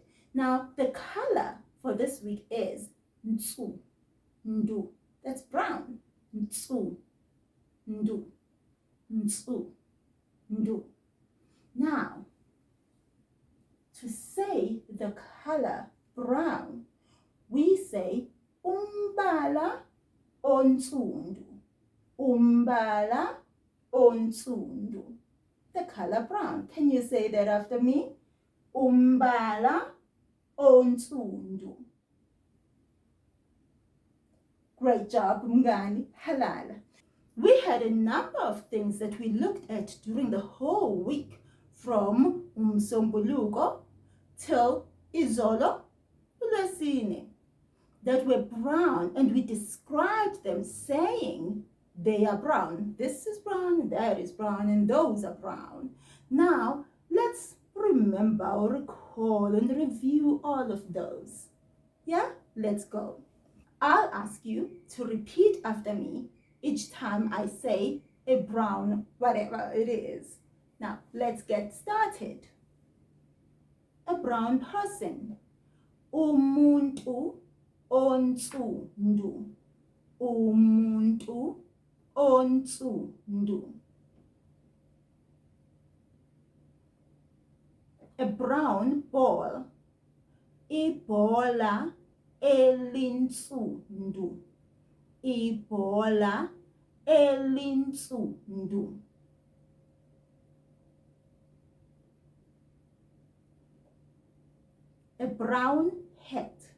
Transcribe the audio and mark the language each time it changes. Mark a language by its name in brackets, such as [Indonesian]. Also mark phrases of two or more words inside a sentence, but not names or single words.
[English] Now, the color for this week is nsundu. That's brown. Nsundu. [Zulu] Nsundu. [English] Now, to say the color brown, we say [Zulu] umbala onsundu. Umbala onsundu. [English] The color brown. Can you say that after me? [Zulu] umbala onsundu. [English] Great job, [Zulu] Mngani. Halala. [English] We had a number of things that we looked at during the whole week, from uMsombuluko till [Zulu] izolo uLwesine, [English] that were brown, and we described them saying they are brown. This is brown, that is brown, and those are brown. Now, let's remember or recall and review all of those. Yeah, let's go. I'll ask you to repeat after me each time I say a brown whatever it is. Now, let's get started. A brown person. [Zulu] Umuntu onsundu. Umuntu onsundu. [English] A brown ball. [Zulu] Ibhola elinsundu. Ibhola elinsundu. [English] A brown hat.